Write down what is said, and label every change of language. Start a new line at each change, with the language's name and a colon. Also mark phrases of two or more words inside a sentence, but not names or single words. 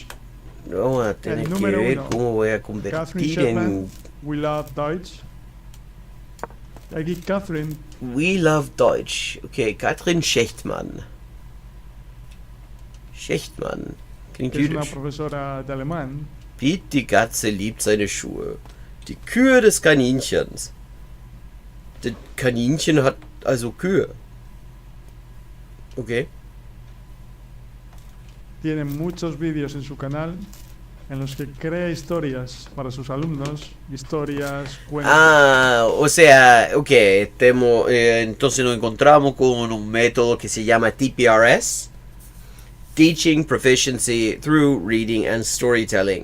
Spanish: Vamos a tener que ver cómo voy a convertir en... We Love Deutsch. Aquí Catherine. We Love Deutsch.
German: Okay, Katrin Schechtmann. Schechtmann. Klingt
Spanish: Es una
German: jüdisch.
Spanish: profesora de alemán.
German: Piet die Katze liebt seine Schuhe. Die Kühe des Kaninchens. Das Kaninchen hat also Kühe. Okay.
Spanish: Tiene muchos vídeos en su canal en los que crea historias para sus alumnos, historias, cuentos. O sea, ok, entonces nos encontramos con un método que se llama TPRS,
English: Teaching Proficiency Through Reading and Storytelling.